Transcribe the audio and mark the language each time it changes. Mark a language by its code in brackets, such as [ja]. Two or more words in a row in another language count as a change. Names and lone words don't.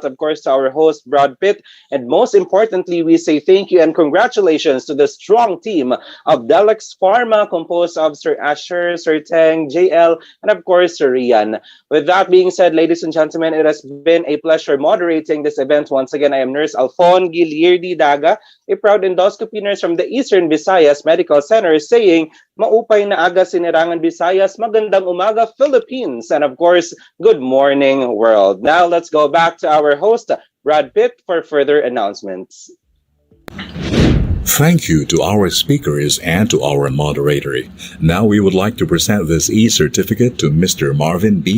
[en] Of course, to our host, Brad Pitt. And most importantly, we say thank you and congratulations to the strong team of Delex Pharma, composed of Sir Asher, Sir Teng, JL, and of course, Sir Rian. With that being said, ladies and gentlemen, it has been a pleasure moderating this event. Once again, I am Nurse Alfon Gilierdi Daga, a proud endoscopy nurse from the Eastern Visayas Medical Center, saying, [war] maupay na aga [en] Sinirangan Visayas, [tl] magandang umaga Philippines, [en] and of course, good morning world. Now let's go back to our host, Brad Pitt, for further announcements. Thank you to our speakers and to our moderator. Now we would like to present this e-certificate to Mr. Marvin B.